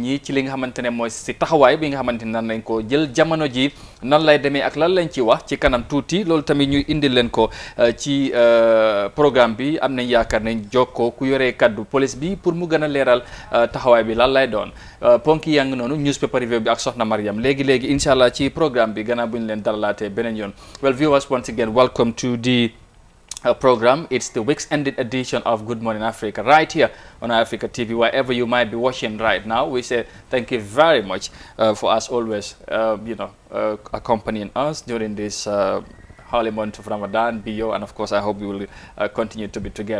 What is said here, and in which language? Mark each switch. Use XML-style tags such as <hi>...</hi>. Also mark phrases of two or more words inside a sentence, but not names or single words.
<wo>ñi ci li nga xamante ne mooy si taxawaay bi nga xamante ne nan lañ ko jël jamono ji nan lay demee ak lan lañ ci wax ci kanam tuuti loolu tamit ñuy indi leen ko ci programme bi am nañ yaakaar nañ jokkoo ku yoree kaddu police bi pour mu gën a leeral taxawaay bi lan lay doon ponki yaa ngi noonu</wo> <en>newspaper review</en> <wo>bi ak soxna Mariam léegi</wo> <ar>إن شاء الله</ar> <wo>ci programme bi gannaaw bu ñu leen dalalaatee beneen yoon</wo> <en>well viewers once again welcome to the program. It's the week's ended edition of Good Morning Africa right here on Africa TV. Wherever you might be watching right now, we say thank you very much for as always accompanying us during this holy month of Ramadan, Bio, and of course I hope we will continue to be together.</en>